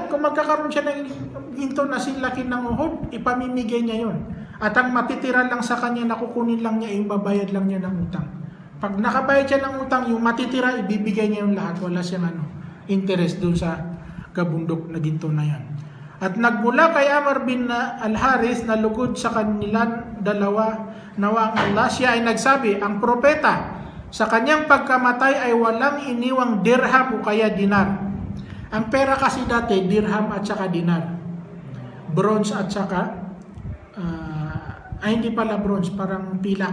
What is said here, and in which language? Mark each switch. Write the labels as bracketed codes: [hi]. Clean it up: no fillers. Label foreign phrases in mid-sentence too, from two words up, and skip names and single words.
[tl] Kung magkakaroon siya ng ginto na silaki ng uhod, ipamimigay niya yon. At ang matitira lang sa kanya, nakukunin lang niya, ibabayad lang niya ng utang. Pag nakabayad siya ng utang, yung matitira, ibibigay niya yung lahat. Wala siyang interest doon sa gabundok na ginto na yan. At nagmula kay Amr bin al-Haris na lugod sa kanilang dalawa nawa ang Allah, siya ay nagsabi, ang propeta sa kanyang pagkamatay ay walang iniwang dirham o kaya dinar. Ang pera kasi dati, dirham at saka dinar. Bronze at saka, hindi pala bronze, parang pilak.